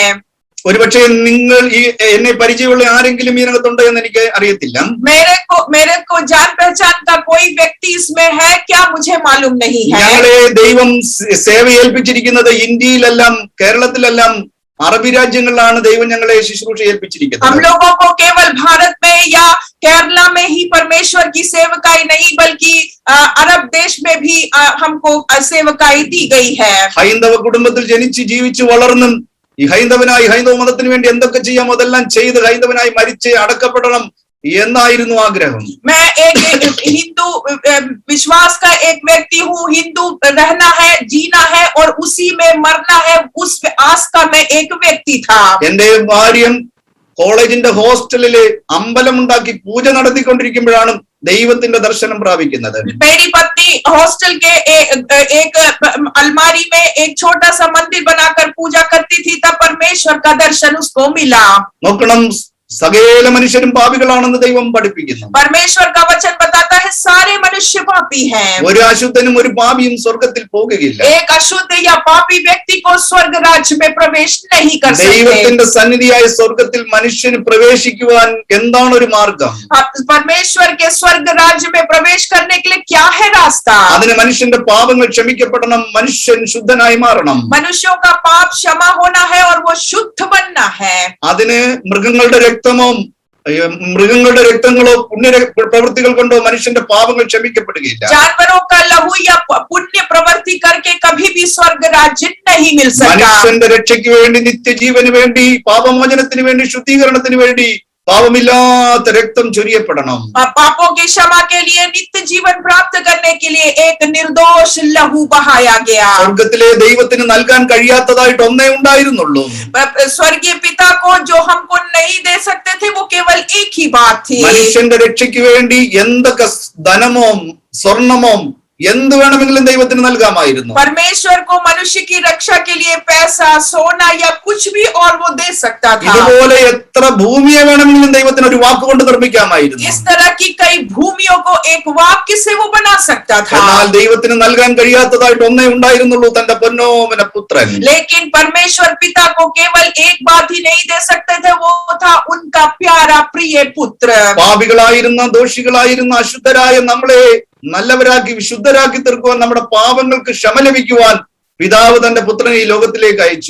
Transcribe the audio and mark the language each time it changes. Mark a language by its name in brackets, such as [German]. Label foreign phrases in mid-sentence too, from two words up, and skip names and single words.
[Malayalam] ഒരുപക്ഷെ നിങ്ങൾ ഈ എന്നെ പരിചയമുള്ള ആരെങ്കിലും ഈ രംഗത്തുണ്ടോ എന്ന് എനിക്ക് അറിയത്തില്ല. [Hindi] मेरे को जान पहचान का कोई व्यक्ति इसमें है क्या, मुझे मालूम नहीं है. [Malayalam] ഞങ്ങളെ ദൈവം സേവ ഏൽപ്പിച്ചിരിക്കുന്നത് ഇന്ത്യയിലെല്ലാം, കേരളത്തിലെല്ലാം, അറബി രാജ്യങ്ങളിലാണ് ദൈവം ഞങ്ങളെ ശുശ്രൂഷ ഏൽപ്പിച്ചിരിക്കുന്നത്. [Hindi] हम लोगों को केवल भारत में या केरला में ही परमेश्वर की सेवकाई नहीं, बल्कि अरब देश में भी हमको सेवकाई दी गई है. [Malayalam] ഹൈന്ദവ കുടുംബത്തിൽ ജനിച്ച് ജീവിച്ച് വളർന്നും ഈ ഹൈന്ദവ മതത്തിന് വേണ്ടി എന്തൊക്കെ ചെയ്യാമോ അതെല്ലാം ചെയ്ത് ഹൈന്ദവനായി മരിച്ച് അടക്കപ്പെടണം എന്നായിരുന്നു ആഗ്രഹം. [Hindi] मैं एक हिंदू विश्वास का एक व्यक्ति हूँ, हिंदू रहना है, जीना है और उसी में मरना है, उस आस का मैं एक व्यक्ति था. [Malayalam] എന്റെ ഭാര്യ കോളേജിന്റെ ഹോസ്റ്റലില് അമ്പലമുണ്ടാക്കി പൂജ നടത്തിക്കൊണ്ടിരിക്കുമ്പോഴാണ് ദൈവത്തിന്റെ ദർശനം പ്രാപിക്കുന്നത്. [Hindi] मेरी पत्नी हॉस्टल के एक अलमारी में एक छोटा सा मंदिर बनाकर पूजा करती थी, तब परमेश्वर का दर्शन उसको मिला. [Malayalam] നോക്കണം, സകല മനുഷ്യരും പാപികളാണെന്ന് ദൈവം പഠിപ്പിക്കുന്നു. [Hindi] परमेश्वर का वचन बताता है सारे मनुष्य पापी हैं. [Malayalam] ഒരു അശുദ്ധനും ഒരു പാപിയും സ്വർഗത്തിൽ പോകുകയില്ല. [Hindi] एक अशुद्ध या पापी व्यक्ति को स्वर्ग राज्य में प्रवेश नहीं कर सकते. [Malayalam] ദൈവത്തിന്റെ സന്നിധിയായ സ്വർഗത്തിൽ മനുഷ്യന് പ്രവേശിക്കുവാൻ എന്താണ് ഒരു മാർഗം? [Hindi] परमेश्वर के स्वर्ग राज्य में प्रवेश करने के लिए क्या है रास्ता? [Malayalam] അതിന് മനുഷ്യന്റെ പാപങ്ങൾ ക്ഷമിക്കപ്പെടണം, മനുഷ്യൻ ശുദ്ധനായി മാറണം. [Hindi] मनुष्यों का पाप क्षमा होना है और वो शुद्ध बनना है. [Malayalam] അതിന് മൃഗങ്ങളുടെ രക്തങ്ങളോ പുണ്യ പ്രവൃത്തികൾ കൊണ്ടോ മനുഷ്യന്റെ പാപങ്ങൾ ക്ഷമിക്കപ്പെടുകയില്ല. [Hindi] जानवरों का लहू या पुण्य प्रवृत्ति करके कभी भी स्वर्ग राज्य नहीं मिल सकता. [Malayalam] മനുഷ്യന്റെ രക്ഷയ്ക്ക് വേണ്ടി, നിത്യജീവന് വേണ്ടി, പാപമോചനത്തിന് വേണ്ടി, ശുദ്ധീകരണത്തിന് വേണ്ടി പാപമില്ലാത്ത രക്തം ചൊരിയപ്പെടണം. [Hindi] पापों की क्षमा के लिए, नित्य जीवन प्राप्त करने के लिए एक निर्दोष लहू बहाया गया. [Malayalam] സ്വർഗത്തിലെ ദൈവത്തിന് നൽകാൻ കഴിയാത്തതായിട്ട് ഒന്നേ ഉണ്ടായിരുന്നുള്ളൂ. [Hindi] स्वर्गीय पिता को जो हमको नहीं दे सकते थे, वो केवल एक ही बात थी. [Malayalam] മനുഷ്യന്റെ രക്ഷയ്ക്ക് വേണ്ടി എന്തൊക്കെ ധനമോ സ്വർണമോ എന്ത് വേണമെങ്കിലും ദൈവത്തിന് നൽകാമായിരുന്നു. [Hindi] परमेश्वर को मनुष्य की रक्षा के लिए पैसा, सोना या कुछ भी और वो दे सकता था. [Malayalam] ഇതുപോലെ എത്ര ഭൂമിയെ വേണമെങ്കിലും ദൈവത്തിന് ഒരു വാക്കുകൊണ്ട് നിർമ്മിക്കാമായിരുന്നു. [Hindi] इस तरह की कई भूमियों को एक वाक्य से वो बना सकता था. [Malayalam] എന്നാൽ ദൈവത്തിന് നൽകാൻ കഴിയാത്തതായിട്ട് ഒന്നേ ഉണ്ടായിരുന്നുള്ളൂ, തന്റെ പൊന്നോമന പുത്രൻ. [Hindi] लेकिन परमेश्वर पिता को केवल एक बात ही नहीं दे सकते थे, वो था उनका प्यारा प्रिय पुत्र. [Malayalam] പാപികളായിരുന്ന, ദോഷികളായിരുന്ന, അശുദ്ധരായ നമ്മളെ നല്ലവരാക്കി വിശുദ്ധരാക്കി തീർക്കുവാൻ, നമ്മുടെ പാപങ്ങൾക്ക് ക്ഷമ ലഭിക്കുവാൻ പിതാവ് തന്റെ പുത്രനെ ഈ ലോകത്തിലേക്ക് അയച്ചു.